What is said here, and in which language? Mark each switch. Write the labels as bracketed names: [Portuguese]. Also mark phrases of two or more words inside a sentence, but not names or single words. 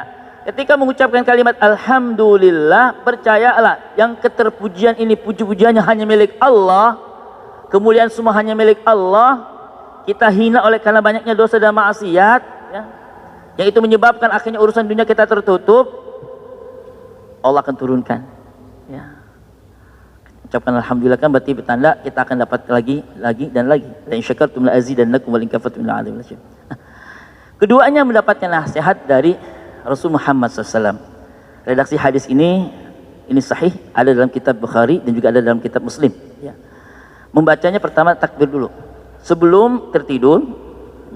[Indonesian] Ketika mengucapkan kalimat alhamdulillah, percayalah yang keterpujian ini, puji-pujiannya hanya milik Allah, kemuliaan semua hanya milik Allah. Kita hina oleh karena banyaknya dosa dan maksiat, ya, yang itu menyebabkan akhirnya urusan dunia kita tertutup. Allah akan turunkan, ya. Ucapkan alhamdulillah kan berarti bertanda kita akan dapat lagi dan lagi. [Arabic] لئن شكرتم لأزيدنكم وإن كفرتم لعذاب. [Indonesian] Keduanya mendapatkan nasihat dari Rasul Muhammad SAW. Redaksi hadis ini sahih, ada dalam kitab Bukhari dan juga ada dalam kitab Muslim, ya. Membacanya pertama takbir dulu sebelum tertidur, ya.